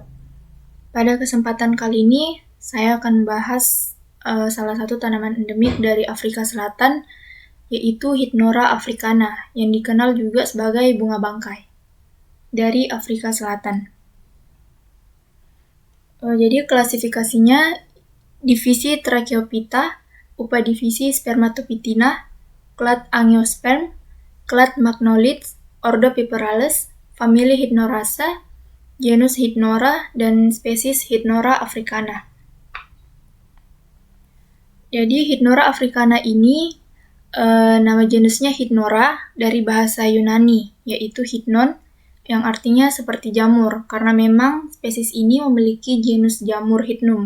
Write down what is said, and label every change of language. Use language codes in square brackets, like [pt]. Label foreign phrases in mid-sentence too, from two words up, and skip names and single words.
[id] Pada kesempatan kali ini, saya akan membahas salah satu tanaman endemik dari Afrika Selatan, yaitu Hydnora africana, yang dikenal juga sebagai bunga bangkai dari Afrika Selatan. Jadi klasifikasinya divisi Tracheophyta, upadivisi Spermatopitina, clade Angiosperm, clade Magnolids, ordo Piperales, famili Hydnoraceae, genus Hydnora, dan spesies Hydnora africana. Jadi Hydnora africana ini nama jenisnya Hydnora dari bahasa Yunani, yaitu hydnon, yang artinya seperti jamur, karena memang spesies ini memiliki genus jamur Hydnum.